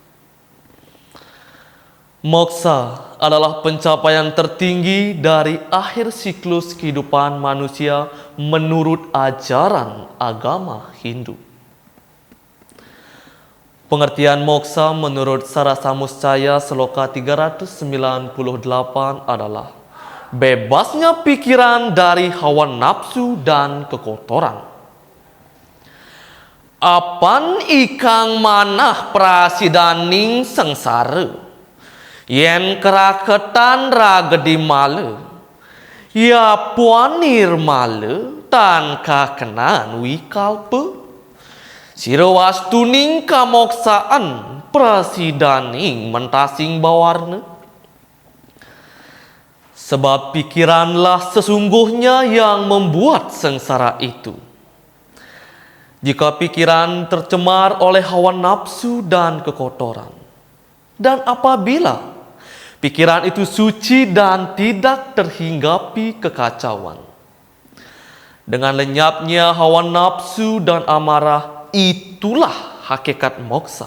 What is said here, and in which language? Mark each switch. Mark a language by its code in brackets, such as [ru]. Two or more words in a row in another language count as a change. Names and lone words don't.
[id] Moksa adalah pencapaian tertinggi dari akhir siklus kehidupan manusia menurut ajaran agama Hindu. Pengertian moksa menurut Sarasamuscaya Sloka 398 adalah bebasnya pikiran dari hawa nafsu dan kekotoran. [kaw] Apan ikang manah prasidaning sengsara, yen keraketan ragedi male, ya puanir male tan kakenan wikalpe. Sirawastuning kamoksaan prasidaning mentasing bawarna. [id] Sebab pikiranlah sesungguhnya yang membuat sengsara itu. Jika pikiran tercemar oleh hawa nafsu dan kekotoran, dan apabila pikiran itu suci dan tidak terhinggapi kekacauan, dengan lenyapnya hawa nafsu dan amarah, itulah hakikat moksa.